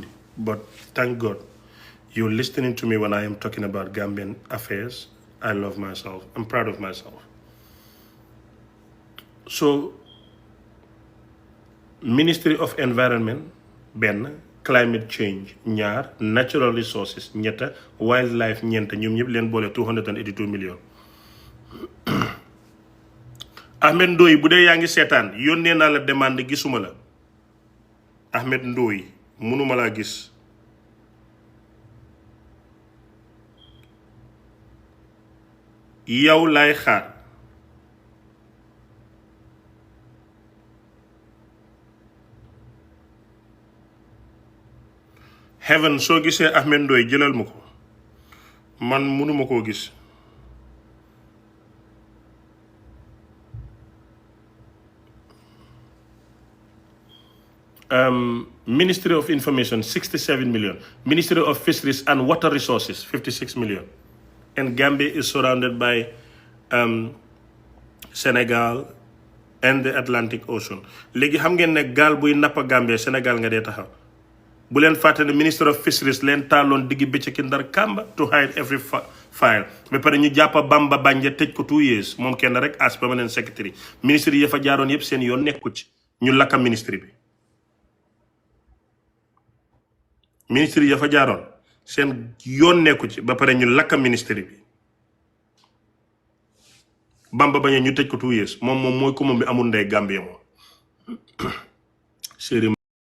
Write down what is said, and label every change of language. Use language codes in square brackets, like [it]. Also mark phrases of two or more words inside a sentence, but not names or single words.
[en] But thank God, you're listening to me when I am talking about Gambian affairs. I love myself. I'm proud of myself. So, Ministry of Environment, benn, Climate Change, ñaar, Natural Resources, [wo] ñetta, Wildlife, ñeenta, ñoom ñëpp leen boole 282 million. Ahmed Ndoye bu dee yaa ngi seetaan yónnee naa la demande gisuma la Ahmed Ndoye mënuma laa gis yow laay xaar Heaven soo gisee Ahmed Ndoye jëlal ma ko man mënuma koo gis [en] Ministry of Information 67 million, Ministry of Fisheries and Water Resources 56 million, and Gambia is surrounded by Senegal and the Atlantic Ocean. [wo] Léegi xam ngeen ne gaal buy nappa Gambia Senegal nga dee taxaw bu leen fàtte ne [en] Minister of Fisheries [wo] leen taaloon diggi bëccëg Ndar Kamba [en] to hide every file [wo] ba pare ñu jàppa Bamba Banje tëj ko 2 years moom kenn rek [en] as permanent secretary [wo] ministre yi fa jaaroon yëpp seen yoon nekku ci ñu lakka ministre bi ministre yi fa jaaroon seen yoon nekku ci ba pare ñu lakka ministre bi Bamba bañee ñu tëj ko 2 years moom mooy ko moom bi amul ndey Gambie moom